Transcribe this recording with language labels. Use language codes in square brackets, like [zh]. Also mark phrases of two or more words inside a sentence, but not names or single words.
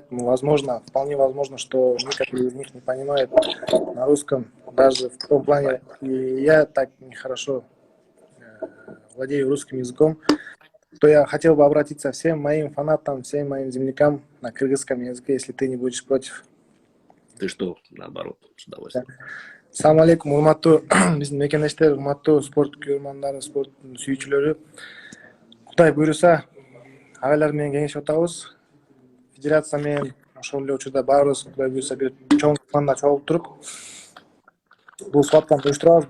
[ru] Вполне возможно, что некоторые из них не понимают на русском, даже в том плане, и я так нехорошо владею русским языком, то я хотел бы обратиться всем моим фанатам, всем моим землякам на кыргызском языке, если ты не будешь против. Ты что, наоборот, с удовольствием. [ar] السلام عليكم, [ky] урматтуу биздин мекендештер, урматтуу спорт көрөрмандары, спорт сүйүүчүлөрү. Кудай буйруса, агайлар менен кеңешип атабыз. Федерация менен ошол эле учурда баарыбыз кудай буйруса бир чоң планда чогулуп туруп, бул схватканы уюштурабыз.